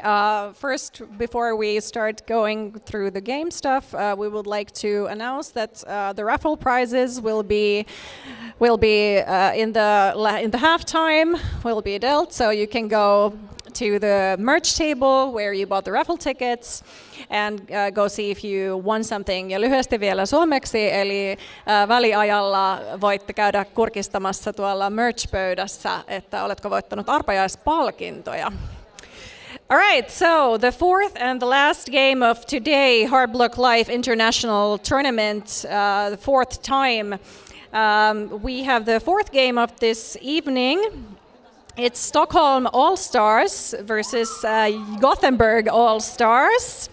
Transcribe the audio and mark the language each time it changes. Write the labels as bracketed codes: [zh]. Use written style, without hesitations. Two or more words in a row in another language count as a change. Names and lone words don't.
[en] First, before we start going through the game stuff, we would like to announce that the raffle prizes will be in the halftime will be dealt, so you can go to the merch table where you bought the raffle tickets and go see if you won something. [fi] Ja lyhyesti vielä suomeksi, eli väliajalla voitte käydä kurkistamassa tuolla merch-pöydässä, että oletko voittanut arpajaispalkintoja. [en] All right, so the fourth and the last game of today, Hard Block Life International Tournament, the fourth time. We have the fourth game of this evening. It's Stockholm Allstars versus Gothenburg Allstars.